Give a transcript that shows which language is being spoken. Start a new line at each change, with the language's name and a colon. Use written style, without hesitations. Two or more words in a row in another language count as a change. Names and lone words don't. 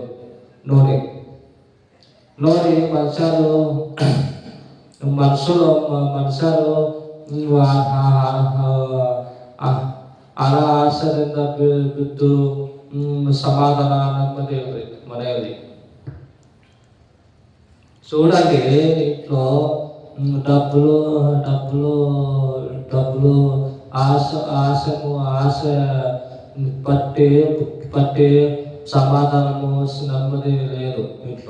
Kannada: ನೋಡಿ ಮನುಷ್ಯರು ಹಣ ಆಸೆಯಿಂದ ಬಿದ್ದು ಸಮಾಧಾನ ನೆಮ್ಮದಿ ಇಲ್ರಿ ಮನೆಯಲ್ಲಿ.
Telugu: చూడండి, ఇంట్లో డబ్బులు ఆశ పట్టి సమాధానము నెమ్మది లేదు ఇంట్లో.